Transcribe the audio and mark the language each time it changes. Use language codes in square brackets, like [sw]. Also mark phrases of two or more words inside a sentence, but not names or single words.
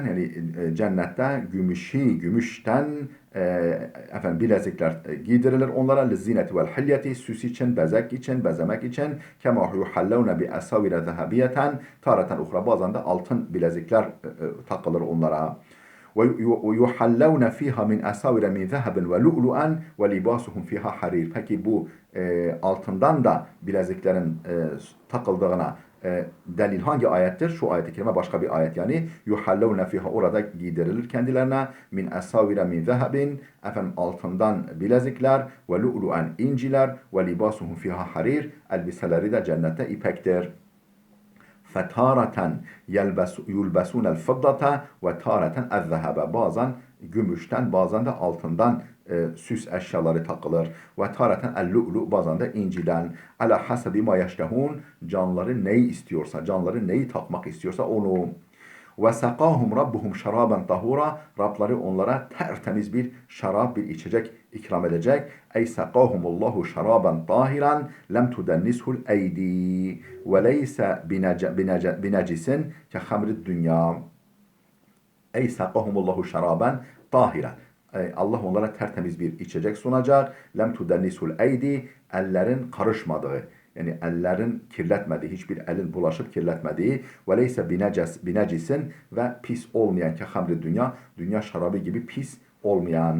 [tr] Yani cennette gümüşten efendim bilezikler giydirilir onlara. [ar] للزينة والحلية, [tr] süs için, bezek için, bezemek için. [ar] كما يحلون بأساور ذهبية تارة أخرى, [tr] bazen de altın bilezikler takılır onlara. [ar] وَيُحَلَّوْنَ فِيهَا مِنْ أَسَاوِرَ مِنْ ذَهَبٍ وَلُؤْلُؤًا وَلِبَاسُهُمْ فِيهَا حَرِيرٌ. [tr] Peki bu altından da bileziklerin takıldığına delil hangi ayettir? Şu ayet-i kerime başka bir ayet yani. [ar] يُحَلَّوْنَ فِيهَا, [tr] orada giydirilir kendilerine. [ar] مِنْ أَسَاوِرَ مِنْ ذَهَبٍ, [tr] efendim altından bilezikler, [ar] وَلُؤْلُؤًا inciler, وَلِبَاسُهُمْ فِيهَا حَرِيرٌ, [tr] elbiseleri de cennette ipektir. [ar] فَتَارَةً يُلْبَسُونَ الْفِضَّةَ وَتَارَةً الذَّهَبَ. [tr] Bazen gümüşten, bazen de altından süs eşyaları takılır. [ar] وَتَارَةً الْلُؤْلُؤ, [tr] bazen de inciden. [ar] عَلَى حَسَبِ مَا يَشْتَهُونَ, [tr] canları neyi istiyorsa, canları neyi takmak istiyorsa onu. [ar] وَسَقَاهُمْ رَبُّهُمْ شَرَابًا طَهُورًا, [tr] Rabları onlara tertemiz bir şarap, bir içecek ikram edecek. [ar] Ey سَقَاهُمُ اللّٰهُ شَرَابًا طَاهِرًا لَمْ تُدَنِّسْهُ الْاَيْدِي وَلَيْسَ بِنَجِسٍ كَخَمْرِ الدُّنْيَا. Ey سَقَاهُمُ اللّٰهُ شَرَابًا طَاهِرًا, [tr] Allah onlara tertemiz bir içecek sunacak. [ar] لم تدنسه الأيدي, [tr] ellerin karışmadığı, yani ellerin kirletmediği, hiçbir elin bulaşıp kirletmediği. [ar] وليس بنجس, [tr] ve pis olmayan, [ar] كخمر الدنيا [tr] şarabı gibi pis olmayan.